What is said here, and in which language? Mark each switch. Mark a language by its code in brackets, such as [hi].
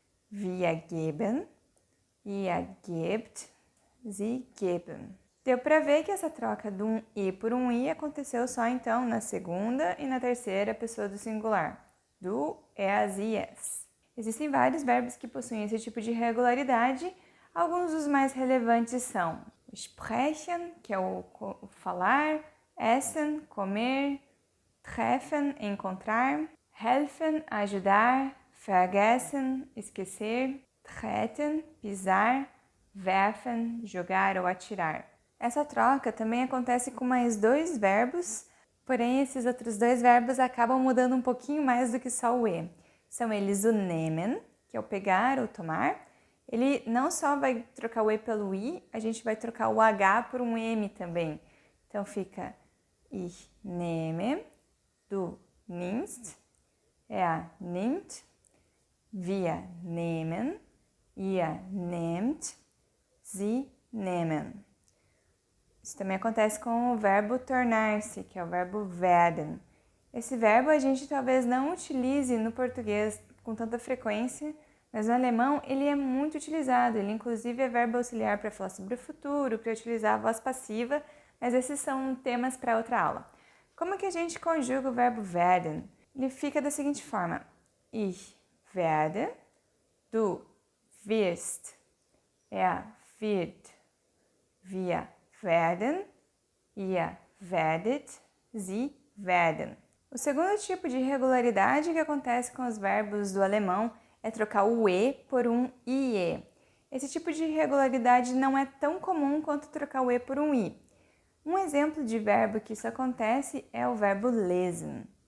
[de] Wir geben, ihr gebt, sie geben. [pt] Deu para ver que essa troca de um e por um i aconteceu só então na segunda e na terceira pessoa do singular, [de] du, er, sie, es. [pt] Existem vários verbos que possuem esse tipo de irregularidade. Alguns dos mais relevantes são sprechen, que é o falar, essen, comer, treffen, encontrar, helfen, ajudar, vergessen, esquecer, treten, pisar, werfen, jogar ou atirar. Essa troca também acontece com mais dois verbos, porém esses outros dois verbos acabam mudando um pouquinho mais do que só o e. São eles o nehmen, que é o pegar ou tomar. Ele não só vai trocar o e pelo i, a gente vai trocar o h por um m também. Então fica [de] ich nehme, du nimmst, er nimmt, wir nehmen, ihr nehmt, sie nehmen. [pt] Isso também acontece com o verbo tornar-se, que é o verbo werden. Esse verbo a gente talvez não utilize no português com tanta frequência, mas no alemão ele é muito utilizado. Ele inclusive é verbo auxiliar para falar sobre o futuro, para utilizar a voz passiva, mas esses são temas para outra aula. Como que a gente conjuga o verbo werden? Ele fica da seguinte forma: [de] Ich werde, du wirst, er wird, wir werden, ihr werdet, sie werden. [pt] O segundo tipo de irregularidade que acontece com os verbos do alemão é trocar o e por um ie. Esse tipo de irregularidade não é tão comum quanto trocar o e por um i. Um exemplo de verbo que isso acontece é o verbo lesen.